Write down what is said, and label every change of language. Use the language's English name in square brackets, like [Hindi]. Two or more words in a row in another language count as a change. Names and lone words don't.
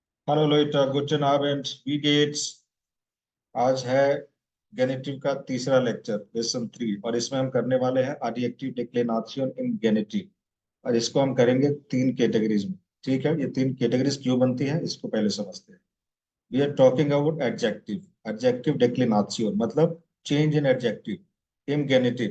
[German] हेलो लोइटा, Gut Abend, wie geht's? [Hindi] आज है गेनेटिव का तीसरा लेक्चर, लेसन 3, और इसमें हम करने वाले हैं [English] adjective declension in genitive. [Hindi] और इसको हम करेंगे तीन कैटेगरीज में। ठीक है, ये तीन कैटेगरीज क्यों बनती है इसको पहले समझते हैं। [English] We are talking about adjective. Adjective declension मतलब change in adjective in genitive।